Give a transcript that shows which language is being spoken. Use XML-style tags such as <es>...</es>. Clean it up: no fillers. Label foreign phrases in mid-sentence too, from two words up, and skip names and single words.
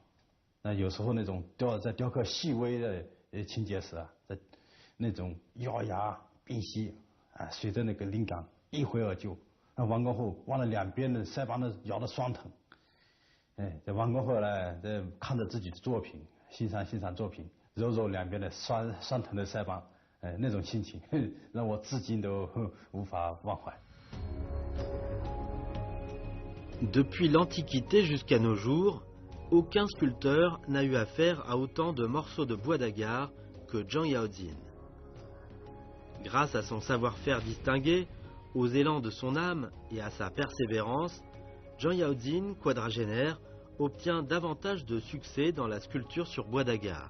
<zh>那有时候那种在雕刻细微的情节时啊，在那种咬牙屏息啊，随着那个灵感一挥而就。完工后，往了两边的腮帮子咬得酸疼。在完工后呢，在看着自己的作品，欣赏作品，揉揉两边的酸疼的腮帮，那种心情让我至今都无法忘怀。</zh> <fr>Depuis l'Antiquité jusqu'à nos jours, aucun sculpteur n'a eu affaire à autant de morceaux de bois d'agar que Zhang Yaozin. Grâce à son savoir-faire distingué, aux élans de son âme et à sa persévérance, Zhang Yaozin, quadragénaire, obtient davantage de succès dans la sculpture sur bois d'agar.</fr>